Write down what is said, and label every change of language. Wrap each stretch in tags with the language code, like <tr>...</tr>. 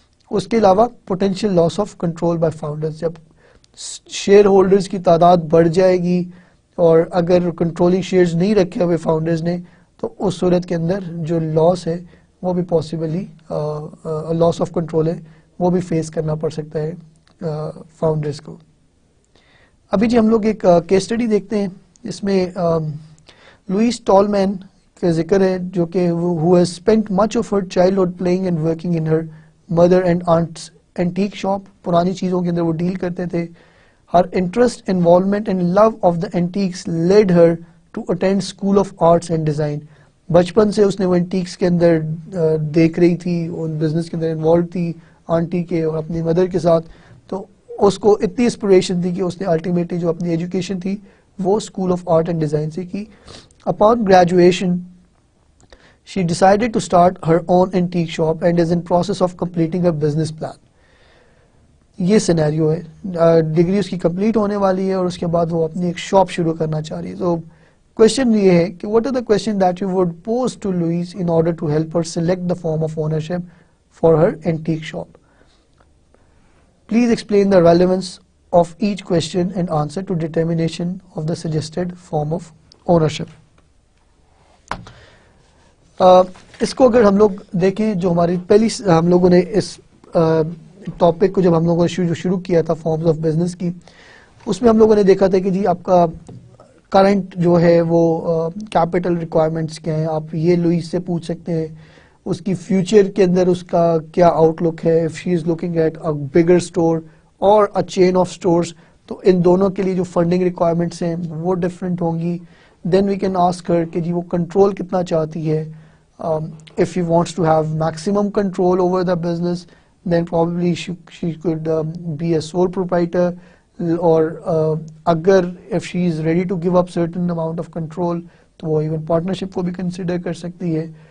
<ur>اس کے علاوہ potential loss of control by founders, جب شیئر ہولڈرز کی تعداد بڑھ جائے گی اور اگر کنٹرولنگ شیئرز نہیں رکھے ہوئے فاؤنڈرز نے تو اس صورت کے اندر جو لاس ہے وہ بھی پاسبلی لاس آف کنٹرول ہے وہ بھی فیس کرنا پڑ سکتا ہے فاؤنڈرز کو. ابھی جی ہم لوگ ایک کیس اسٹڈی دیکھتے ہیں, اس میں لوئس ٹالمین کا ذکر ہے جو کہ</ur> <en>who has spent much of her childhood playing and working in her mother and aunt's antique shop.</en> <ur>پرانی چیزوں کے اندر وہ ڈیل کرتے تھے.</ur> <en>Her interest, involvement and love of the antiques led her to attend School of Arts and Design.</en> <ur>بچپن سے اس نے وہ انٹیکس کے اندر دیکھ رہی تھی, ان بزنس کے اندر انوالو تھی آنٹی کے اور اپنی مدر کے ساتھ, تو اس کو اتنی انسپریشن تھی کہ اس نے الٹیمیٹلی جو اپنی ایجوکیشن تھی وہ school of art and design سے کی.</ur> <en>Upon graduation she decided to start her own antique shop and is in process of completing her business plan.</en> <ur>یہ سینیریو ہے, ڈگری اس کی کمپلیٹ ہونے والی ہے اور اس کے بعد وہ اپنی ایک شاپ شروع کرنا چاہ رہی ہے. تو کوشچن یہ ہے کہ</ur> <en>what are the questions that you would pose to Louise in order to help her select the form of ownership for her antique shop? Please explain the relevance of each question and answer to determination of the suggested form of ownership.</en> <ur>اس کو اگر ہم لوگ دیکھیں, جو ہماری پہلی ہم لوگوں نے اس ٹاپک کو جب ہم لوگوں نے شروع کیا تھا فارمز آف بزنس کی, اس میں ہم لوگوں نے دیکھا تھا کہ جی آپ کا کرنٹ جو ہے وہ کیپٹل ریکوائرمنٹس کیا ہیں, آپ یہ لوئس سے پوچھ سکتے ہیں. اس کی فیوچر کے اندر اس کا کیا آؤٹ لک ہے,</ur> <en>if she is looking at a bigger store اور a chain of stores,</en> <ur>تو ان دونوں کے لیے جو فنڈنگ ریکوائرمنٹس ہیں وہ ڈفرینٹ ہوں گی.</ur> <en>then we can ask her</en> <ur>کہ جی وہ کنٹرول کتنا چاہتی ہے.</ur> <en>If she wants to have maximum control over the business, then probably she could be a sole proprietor, or agar if she is ready to give up certain amount of control</en> <ur>تو وہ</ur> <en>even partnership کو بھی consider</en> <ur>کر سکتی ہے.</ur>